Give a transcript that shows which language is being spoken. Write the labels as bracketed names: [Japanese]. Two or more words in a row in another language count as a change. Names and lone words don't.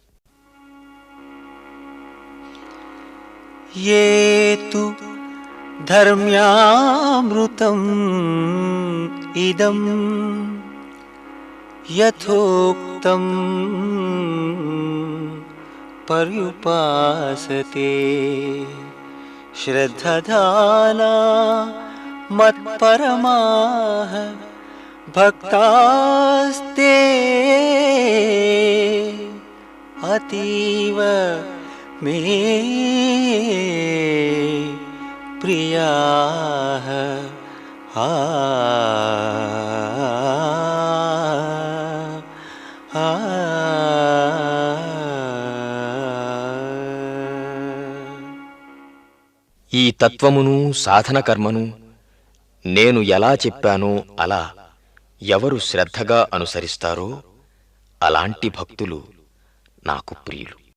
[Sanskrit] యే తు ధర్మ్యామృతం ఇదం యథోక్తం पर्युपासते श्रद्धधाना मत्परमाः भक्तास्ते अतीव मे प्रियाः। [Telugu] ఈ తత్వమును సాధన కర్మను నేను ఎలా చెప్పానో అలా ఎవరు శ్రద్ధగా అనుసరిస్తారో అలాంటి భక్తులు నాకు ప్రియులు.